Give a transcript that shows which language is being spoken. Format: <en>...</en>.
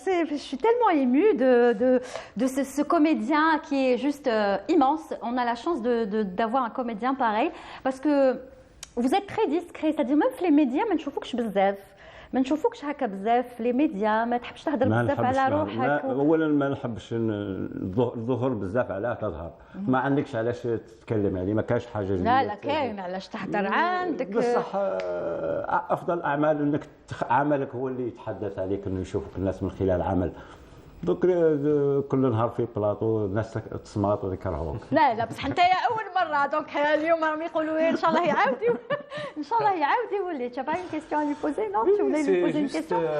<fr>Je suis tellement émue de ce comédien qui est juste immense. On a la chance d'avoir un comédien pareil, parce que vous êtes très discret, c'est-à-dire même les médias,</fr> <ar>ما نشوفوكش بزاف. ما نشوفوكش هكا بزاف في لي ميديا، ما تحبش تهضر بزاف على روحك. اولا ما نحبش الظهور بزاف علاه تظهر، ما عندكش علاش تتكلم، يعني ما كاش حاجه. لا كاين علاش تهضر عندك. بصح افضل اعمال انك عملك هو اللي يتحدث عليك، انه يشوفك الناس من خلال عمل. دوك كل نهار في بلاطو الناس تصمات ويكرهوك. لا بصح انت اول مره دونك اليوم راهم يقولوا ان شاء الله يعاودوا ان شاء الله يعاود يولي.</ar> <fr>Tu as pas une question à lui poser, non? Tu voulais lui poser une question?</fr>